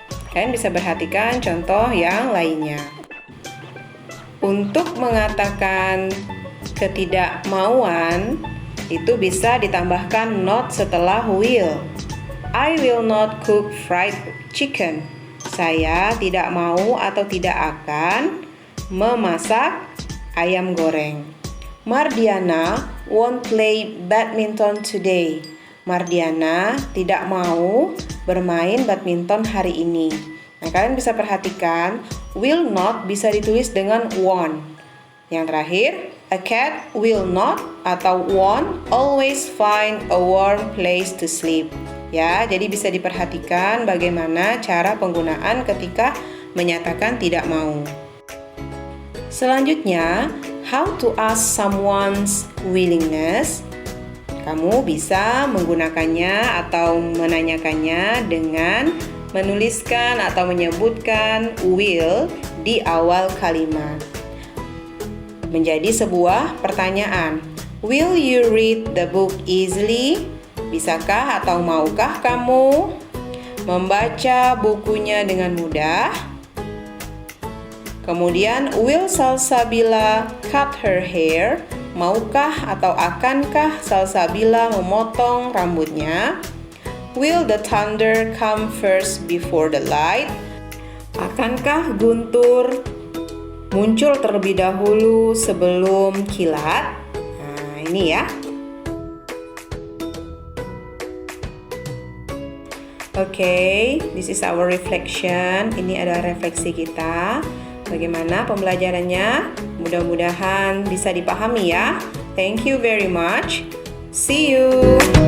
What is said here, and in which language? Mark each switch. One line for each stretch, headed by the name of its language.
Indonesian: Kalian bisa perhatikan contoh yang lainnya. Untuk mengatakan ketidakmauan itu bisa ditambahkan not setelah will.
English: I will not cook fried chicken.
Indonesian: Saya tidak mau atau tidak akan memasak ayam goreng.
English: Mardiana won't play badminton today.
Indonesian: Mardiana tidak mau bermain badminton hari ini. Nah, kalian bisa perhatikan will not bisa ditulis dengan won't. Yang terakhir,
English: a cat will not
Indonesian: atau
English: won't always find a warm place to sleep.
Indonesian: Ya, jadi bisa diperhatikan bagaimana cara penggunaan ketika menyatakan tidak mau. Selanjutnya,
English: how to ask someone's willingness.
Indonesian: Kamu bisa menggunakannya atau menanyakannya dengan menuliskan atau menyebutkan will di awal kalimat. Menjadi sebuah pertanyaan.
English: Will you read the book easily?
Indonesian: Bisakah atau maukah kamu membaca bukunya dengan mudah? Kemudian,
English: will Salsabila cut her hair?
Indonesian: Maukah atau akankah Salsabila memotong rambutnya?
English: Will the thunder come first before the light?
Indonesian: Akankah guntur muncul terlebih dahulu sebelum kilat? Nah, ini ya.
English: Oke, this is our reflection.
Indonesian: Ini adalah refleksi kita. Bagaimana pembelajarannya? Mudah-mudahan bisa dipahami ya.
English: Thank you very much. See you.